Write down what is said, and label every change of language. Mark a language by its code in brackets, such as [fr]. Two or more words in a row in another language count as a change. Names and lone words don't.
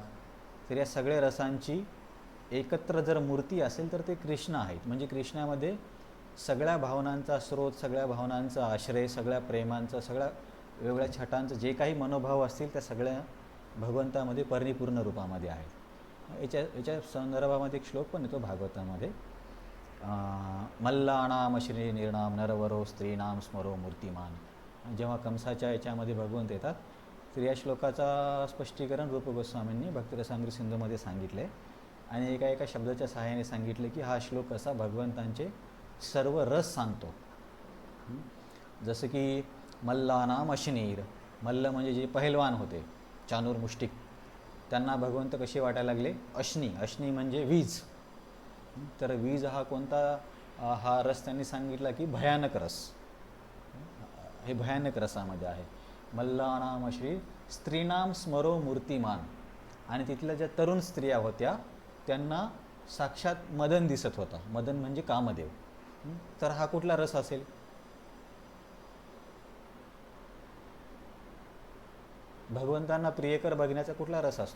[mr] तर या सगळ्या रसांची एकत्र जर मूर्ती असेल तर ते कृष्ण आहेत. म्हणजे कृष्णामध्ये सगळ्या भावनांचा स्रोत, सगळ्या भावनांचा आश्रय, सगळ्या प्रेमांचा, सगळ्या वेगवेगळ्या छटांचं जे काही मनोभाव असतील त्या सगळ्या भगवंतामध्ये परिपूर्ण रूपामध्ये आहेत. याच्या संदर्भामध्ये एक श्लोक पण येतो भागवतामध्ये, [sa] मल्लाणाम श्री निर्णाम नरवरो स्त्रीणाम स्मरो मूर्तिमान. [mr] जेव्हा कंसाच्या याच्यामध्ये भगवंत येतात तर या श्लोकाचा स्पष्टीकरण रूप गोस्वामींनी भक्तिरसामृत सिंधूमध्ये सांगितलं आहे. आणि एका एका शब्दाच्या सहाय्याने सांगितले की हा श्लोक कसा भगवंतांचे सर्व रस सांगतो. जसं की [sa] मल्लानाम अशनीर, [mr] मल्ल म्हणजे जे पहिलवान होते, चानूर मुष्टिक, त्यांना भगवंत कसे वाटायला लागले? अश्नी. अश्नी म्हणजे वीज. तर वीज हा कोणता? हा रस त्यांनी सांगितला की भयानक रस. हे भयानक रसामध्ये आहे. [sa] मल्लानाम अश्री स्त्रीणाम स्मरो मूर्तिमान, [mr] आणि तिथल्या ज्या तरुण स्त्रिया होत्या त्यांना साक्षात मदन दिसत होता. मदन म्हणजे कामदेव. तर हा कुठला रस असेल? भगवंतांना प्रियकर बघण्याचा कुठला रस असतो?